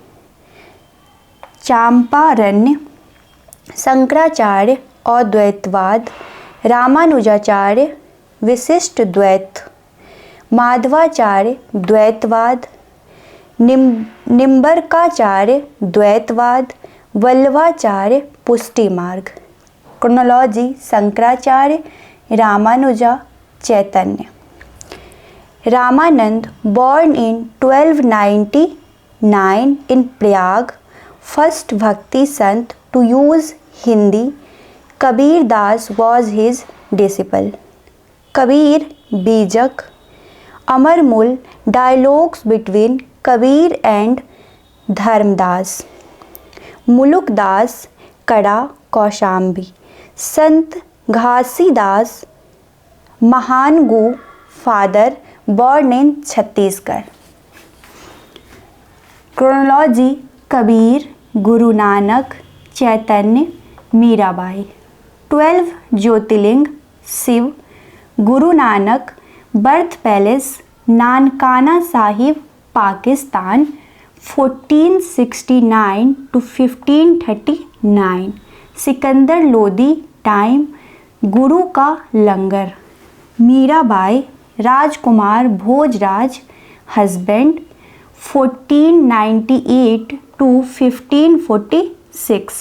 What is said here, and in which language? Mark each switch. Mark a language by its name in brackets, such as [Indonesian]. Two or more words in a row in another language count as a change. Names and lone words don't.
[Hindi] Champaranya, Shankaracharya Advaitvad, Ramanujacharya, Vishisht Dvait, माधवाचार्य द्वैतवाद, निम्बरकाचार्य द्वैतवाद, वल्लभाचार्य पुष्टि मार्ग। क्रोनोलॉजी शंकराचार्य, रामानुजा, चैतन्य। [English] रामानंद born in 1299 in Prayag, first Bhakti Sant to use Hindi. Kabir Das was his disciple. Kabir Bijak, Amarmul, dialogues between Kabir and Dharmdas. Muluk Das, Kada, Kaushambi. Sant Ghasi Das, Mahangu, father, born in Chhattisgarh. Chronology Kabir, Guru Nanak, Chaitanya, Mirabai. 12 Jyotirling, Shiv, Guru Nanak, birth palace नानकाना साहिब पाकिस्तान 1469 to 1539। [Hindi] सिकंदर लोदी टाइम गुरु का लंगर। मीराबाई राजकुमार भोजराज हस्बैंड 1498 to 1546।